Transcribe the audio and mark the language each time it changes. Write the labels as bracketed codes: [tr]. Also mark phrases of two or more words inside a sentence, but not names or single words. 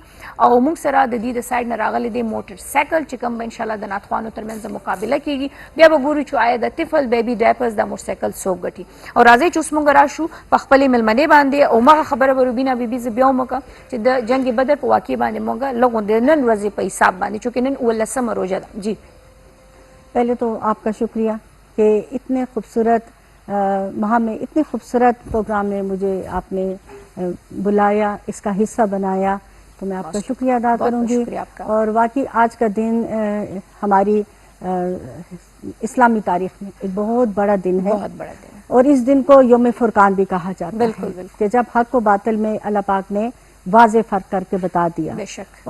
[ps] او موږ سره د دې د سایډ نه راغلی دی موټر سایکل چې کوم به انشاءالله د ناتخوانو ترمنځ مقابله کېږي. بیا به ګورو چې آیا د ټفل بیبي ډایپرز دا موټرسایکل څوک ګټي. او راځئ چې اوس موږ راشو په خپلې مېلمنې باندې او مغه خبره به روبینا بیبي زه بیا هم وکړم چې د جنګ بدر په واقعې باندې موږ لږ غوندې نن ورځې په حساب باندې چونکې نن 19 روژه ده. جی [ur] پہلے تو آپ کا شکریہ کہ اتنے خوبصورت وہاں میں اتنے خوبصورت پروگرام میں مجھے آپ نے بلایا، اس کا حصہ بنایا، تو میں آپ کا شکریہ ادا کروں گی. اور واقعی آج کا دن ہماری اسلامی تاریخ میں ایک بہت بڑا دن ہے، اور اس دن کو یوم فرقان بھی کہا جاتا ہے کہ جب حق و باطل میں اللہ پاک نے واضح فرق کر کے بتا دیا.